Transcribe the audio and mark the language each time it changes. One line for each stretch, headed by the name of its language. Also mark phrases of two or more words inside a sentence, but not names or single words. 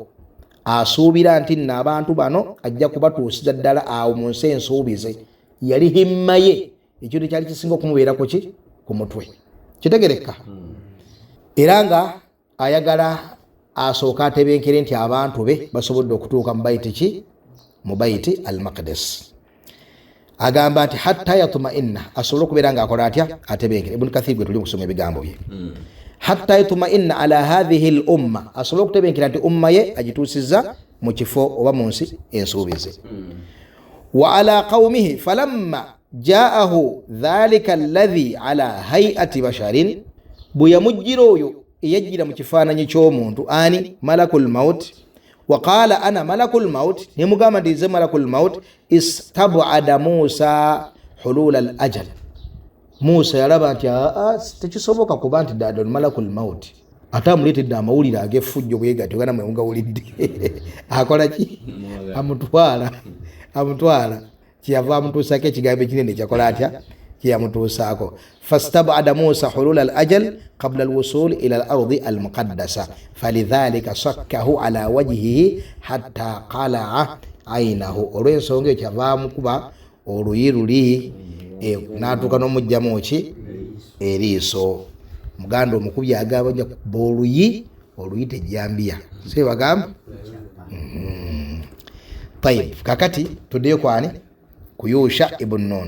Ganda: Asuubira nti nno abantu bano ajja kubatuusiza ddala awo mu nsi ensuubize. Yali himma ye ekintu kyali kisinga okumubeerako ki ku mutwe. Kitegereka. Era nga ayagala asooka atebenkere nti abantu be basobodde okutuuka mu baiti ki mu
Arabic: بيت المقدس.
Ganda: Agamba nti
Arabic: حتى يطمئن,
Ganda: asobole okubeera nga akola atya atebenkere. Ibn Kathir gwe tuli kusoma ebigambo bye.
Arabic: حتى يطمئن على هذه الأمة,
Ganda: asobole okutebenkera nti umma ye agituusizza mu kifo oba mu nsi ensuubize.
Arabic: وعلى قومه فلما جاءه ذلك الذي على هيئة بشر,
Ganda: bwe yamujjira oyo eyajjira mu kifaananyi ky'omuntu, ani
Arabic: ملك الموت. وقال أنا ملك الموت,
Ganda: nemugamba nti nze
Arabic: ملك الموت. استبعد موسى حلول الأجل,
Ganda: Musa yalaba nti tekisoboka kuba nti ddala
Arabic: ملك الموت
Ganda: ate amuleetedde amawulire ag'effujjo bwe gatyo gana mwewungawulidde. Akola ki? Amutwala kyeyava amutuusako ekigambo ekinene kyakola atya kyeyamutuusaako.
Arabic: فاستبعد موسى حلول الأجل قبل الوصول إلى الأرض المقدسة فلذلك صكه على وجهه حتى قلع عينه.
Ganda: Olw'ensonga ekyo kyava amukuba oluyi luli n'atuuka n'omugjamu ki eriiso. Muganda omukubi agamba nja kuba oluyi tejjambiya se bagamba. Tayib, kakati tuddeyo kwani ku Yusha ibn Nun.